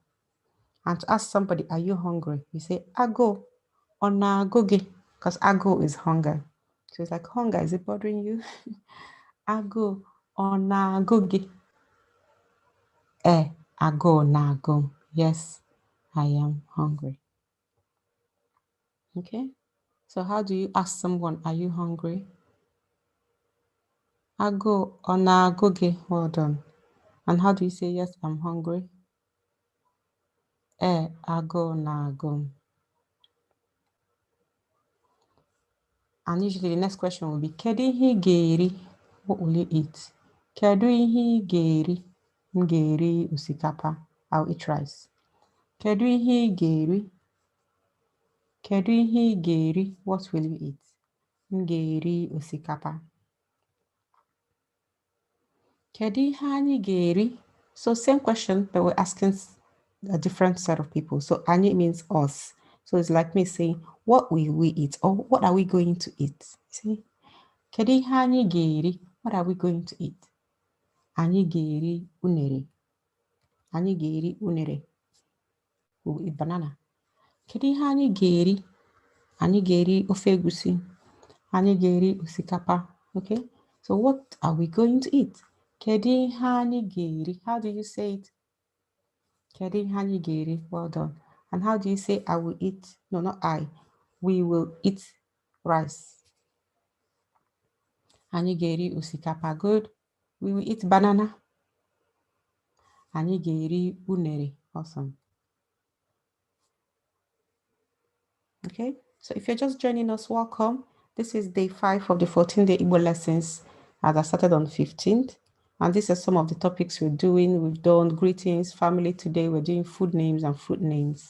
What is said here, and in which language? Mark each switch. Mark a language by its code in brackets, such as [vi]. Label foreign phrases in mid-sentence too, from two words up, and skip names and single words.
[en] And to ask somebody, are you hungry? You say, [ig] agụụ ọ na-agụ gị? Because agụụ [en] is hunger. So it's like, hunger, is it bothering you? [ig] Agụụ ọ na-agụ gị? Agụụ na-agụ m. [en] Yes, I am hungry. Okay, so how do you ask someone, are you hungry? [ig] Agụụ ọ na-agụ gị? [en] Well done. And how do you say, yes, I'm hungry? [ig] Agụụ na-agụ m. [en] And usually the next question will be, [ig] kedu ihe ị ga-eri? [en] What will you eat? [ig] Kedu ihe ị ga-eri? M ga-eri osikapa. [en] I'll eat rice. [ig] Kedu ihe ị ga-eri? Kedu ihe ị ga-eri? [en] What will you eat? [ig] M ga-eri osikapa. Kedu ihe anyị ga-eri? [en] So same question, but we're asking a different set of people. So anyị means us. So it's like me saying, what will we eat? Or what are we going to eat? See? [ig] Kedu ihe anyị ga-eri? [en] What are we going to eat? [ig] Anyị ga-eri unere. Anyị ga-eri unere. [en] We'll eat banana. [ig] Kedu ihe anyị ga-eri? Anyị ga-eri ofe egusi. Anyị ga-eri osikapa. [en] Okay? So what are we going to eat? [ig] Kedu ihe anyị ga-eri? [en] How do you say it? [ig] Kedu ihe anyị ga-eri? [en] Well done. And how do you say I will eat? No, not I. We will eat rice. [ig] Anyị ga-eri osikapa. [en] Good. We will eat banana. [ig] Anyị ga-eri unere. [en] Awesome. Okay, so if you're just joining us, welcome. This is day 5 of the 14-day Igbo lessons as I started on 15th. And these are some of the topics we're doing. We've done greetings, family. Today we're doing food names and fruit names.